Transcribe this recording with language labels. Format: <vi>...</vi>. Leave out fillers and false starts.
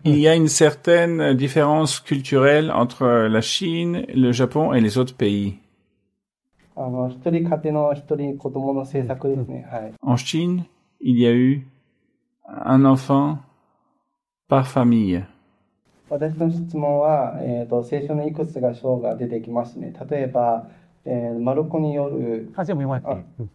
<fr>Il y a une certaine différence culturelle entre la Chine, le Japon et les autres pays.</fr> <ja>一人家庭の一人子供の政策ですね。はい。</ja> <fr>En Chine, il y a eu un enfant par famille.</fr> <ja>私の質問は、聖書のいくつか章が出てきますね。例えば、マルコによる、あ、全部読まなくていい。</ja>